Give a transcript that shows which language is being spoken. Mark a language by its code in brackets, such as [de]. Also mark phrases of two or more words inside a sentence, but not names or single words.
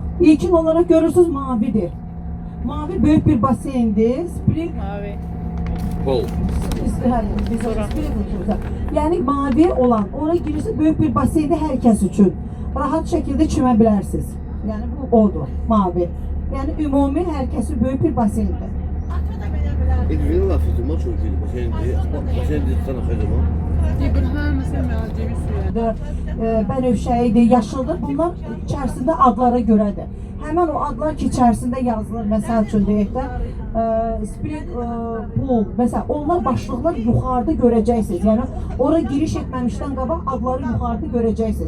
[az] İlkin olaraq görürsünüz mavidir. Mavi böyük bir baseyndir, spring. Mavi. Bol. Yəni mavi olan, ora girirsiniz, böyük bir baseyndir hər kəs üçün. Rahat şəkildə çimə bilərsiniz. Yəni bu odur, mavi. Yəni ümumi hər kəsi böyük bir baseyndir. [tr] İlgili laf etdim, çok iyi. Basen de sana xəcəmə. [az] Bənövşəyidir, yaşıldır. Bunlar içərisində adlara görədir. Həmən o adlar ki, içərisində yazılır. Məsəl üçün deyək də, Spring Pool, məsəl, onlar başlıqlar yuxarıda görəcəksiniz. Yəni, ora giriş etməmişdən qabaq adları yuxarıda görəcəksiniz.